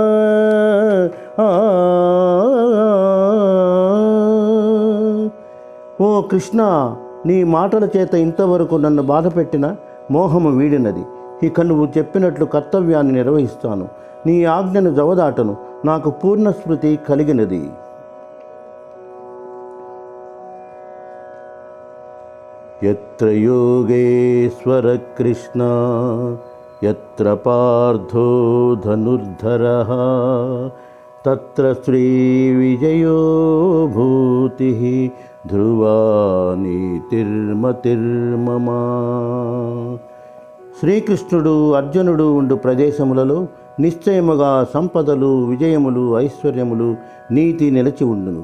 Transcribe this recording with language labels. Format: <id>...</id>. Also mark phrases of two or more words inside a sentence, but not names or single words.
<te>ఓ కృష్ణ, నీ మాటల చేత ఇంతవరకు నన్ను బాధపెట్టిన మోహము వీడినది. ఇక నువ్వు చెప్పినట్లు కర్తవ్యాన్ని నిర్వహిస్తాను. నీ ఆజ్ఞను జవదాటను. నాకు పూర్ణ స్మృతి కలిగినది.</te> <sa>యత్ర యోగేశ్వర కృష్ణ యత్ర పార్థో ధనుర్ధరః తత్ర శ్రీ విజయో భూతిః ధ్రువా నీతిర్మతిర్మమ.</sa> <te>శ్రీకృష్ణుడు, అర్జునుడు ఉండు ప్రదేశములలో నిశ్చయముగా సంపదలు, విజయములు, ఐశ్వర్యములు, నీతి నిలిచి ఉండును.</te>